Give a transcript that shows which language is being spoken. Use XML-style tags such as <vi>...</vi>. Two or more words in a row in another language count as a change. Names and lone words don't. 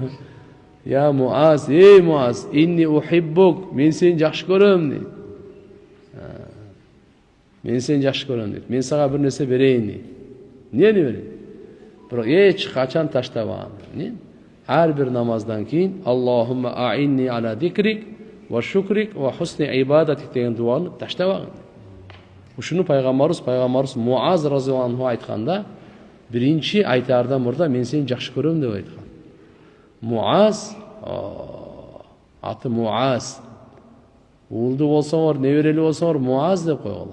<ky>Я Муаз, эй Муаз,</ky> <ar>إني أحبك,</ar> <ky>мен сени жакшы көрөм дейт. Мен сени жакшы көрөм дейт. Мен сага бир нерсе берейин дейт. Эмнени берейин? Бирок эч качан таштабаган.</ky> <ar>Эмне? Ар бир намаздан кийин اللهم أعني على ذكرك وشكرك وحسن عبادتك</ar> <ky>деген дуаны таштабаган. Ушуну пайгамбарыбыз Муаз</ky> <ar>رضي الله عنه</ar> <ky>айтканда, биринчи айтаардан мурда мен сени жакшы көрөм деп айткан. Муаз, аты Муаз. Уулду болсоңор, неберели болсоңор Муаз деп койгула.</ky>